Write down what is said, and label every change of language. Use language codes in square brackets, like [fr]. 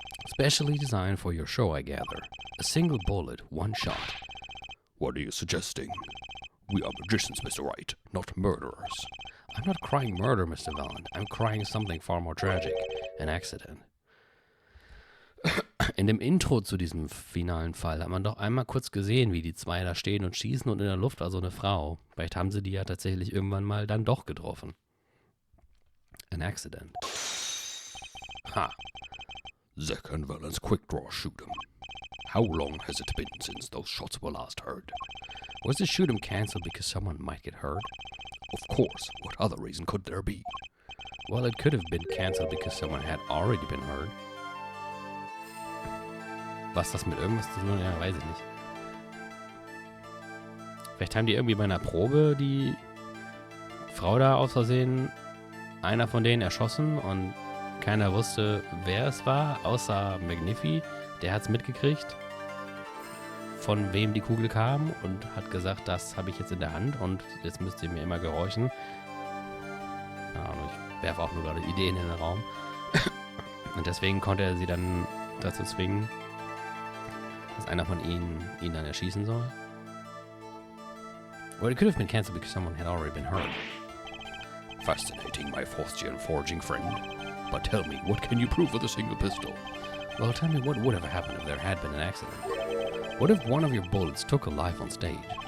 [en] Specially designed for your show, I gather. A single bullet, one shot. What are you suggesting? We are magicians, Mr. Wright, not murderers. I'm not crying murder, Mr. Valland. I'm crying something far more tragic. An accident. [de] In dem Intro zu diesem finalen Fall hat man doch einmal kurz gesehen, wie die 2 da stehen und schießen und in der Luft war so eine Frau. Vielleicht haben sie die ja tatsächlich irgendwann mal dann doch getroffen. [en] An accident. Ha. Zack and Valland's quick draw shoot 'em. How long has it been since those shots were last heard? Was the shoot 'em cancelled because someone might get hurt? Of course. What other reason could there be? Well, it could have been cancelled because someone had already been hurt. [de] Was das mit irgendwas zu tun hat, ja, weiß ich nicht. Vielleicht haben die irgendwie bei einer Probe die Frau da aus Versehen, einer von denen erschossen und keiner wusste, wer es war, außer Magnifi. Der hat es mitgekriegt, von wem die Kugel kam und hat gesagt, das habe ich jetzt in der Hand und jetzt müsst ihr mir immer gehorchen. Keine Ahnung, ich werfe auch nur gerade Ideen in den Raum. Und deswegen konnte er sie dann dazu zwingen, dass einer von ihnen ihn dann erschießen soll. [en] Or it could have been cancelled because someone had already been hurt. Fascinating, my Faustian forging friend. But tell me, what can you prove with a single pistol? Well, tell me what would have happened if there had been an accident. What if one of your bullets took a life on stage?